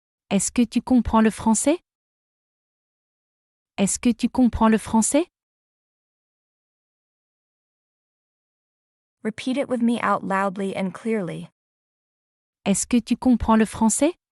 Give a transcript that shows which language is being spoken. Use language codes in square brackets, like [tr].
[fr] Est-ce que tu comprends le français? Est-ce que tu comprends le français? [en] Repeat it with me out loudly and clearly. [fr] Est-ce que tu comprends le français?